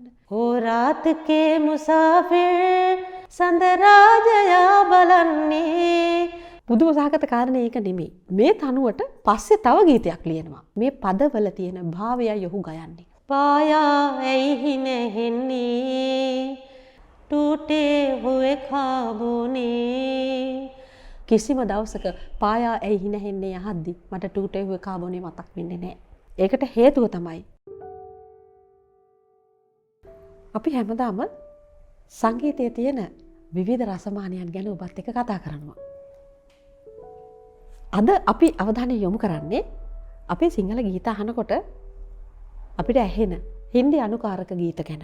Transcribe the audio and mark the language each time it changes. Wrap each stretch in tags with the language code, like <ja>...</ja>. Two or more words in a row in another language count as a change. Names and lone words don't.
<si>ඕ රාත් කේ මුසාෆිර් සඳරාජයා බලන්නේ පුදුම සහගත කාරණේ ඒක නෙමෙයි. මේ තනුවට පස්සේ තව ගීතයක් ලියනවා. මේ පදවල තියෙන භාවයයි ඔහු ගයන්නේ. පායා ඇයි නැහෙන්නේ टूटे हुए ख्वाबों කිසිම දවසක පායා ඇයි නැහෙන්නේ යහද්දි මට टूटे हुए ख्वाबों මතක් වෙන්නේ නැහැ. ඒකට හේතුව තමයි අපි හැමදාම සංගීතයේ තියෙන විවිධ රසමානයන් ගැන ඔබත් එක්ක කතා කරනවා. අද අපි අවධානය යොමු කරන්නේ අපේ සිංහල ගීත අහනකොට අපිට ඇහෙන හින්දි අනුකාරක ගීත ගැන.</si>